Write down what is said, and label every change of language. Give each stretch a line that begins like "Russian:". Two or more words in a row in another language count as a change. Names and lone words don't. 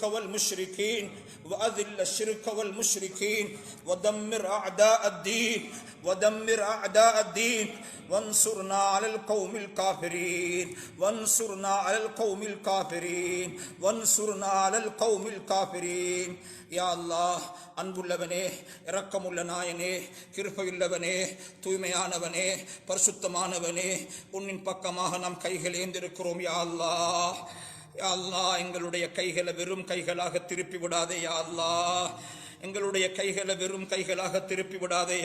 Arabic: والمشركين وأذل الشرك والمشركين ودمر أعداء الدين ودمر أعداء الدين وانصرنا على القوم الكافرين وانصرنا على القوم الكافرين وانصرنا على القوم الكافرين
Tamil: யா அல்லாஹ், அன்புள்ளவனே, இரக்கமுள்ள நாயனே, கிருபையுள்ளவனே, தூய்மையானவனே, பரிசுத்தமானவனே, உன்னின் பக்கமாக நாம் கைகள் ஏந்திருக்கிறோம்.
Arabic: يا الله، يا الله,
Tamil: எங்களுடைய கைகளை வெறும் கைகளாக திருப்பி விடாதே.
Arabic: يا الله,
Tamil: எங்களுடைய கைகளை வெறும் கைகளாக திருப்பி விடாதே.